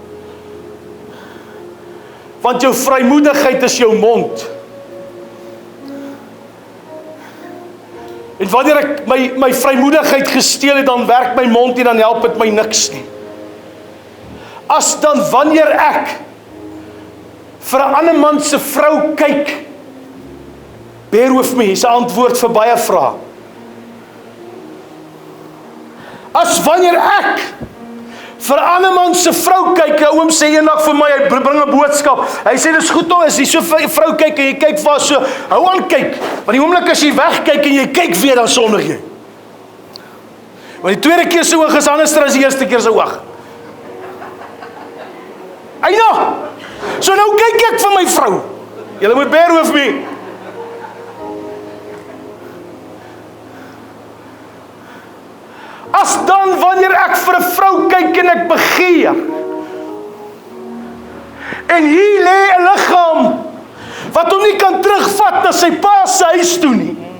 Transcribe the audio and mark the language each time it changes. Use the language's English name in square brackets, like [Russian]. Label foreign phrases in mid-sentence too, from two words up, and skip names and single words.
[Afrikaans] Want jou vrymoedigheid is jou mond. wanneer ek my vrymoedigheid gesteel het, dan werk my mond nie, dan help dit my niks nie. As dan wanneer ek vir 'n ander man se vrou kyk, [English] bear with me, [Afrikaans] is 'n antwoord vir baie vrae. As wanneer ek vir 'n ander man se vrou kyk, 'n oom sê eendag vir my, hy bring 'n boodskap. Hy sê dis goed om as jy so vir 'n vrou kyk en jy kyk vir haar so, hou aan kyk. Want die oomblik as jy wegkyk en jy kyk weer, dan sondig jy. Want die tweede keer se oog is anders as die eerste keer se oog. Eina. So nou kyk ek vir my vrou. Julle moet [English] bear with me. [Afrikaans] As dan wanneer ek vir 'n vrou kyk en ek begeer, en hier lê 'n liggaam wat hom nie kan terugvat na sy pa se huis toe nie,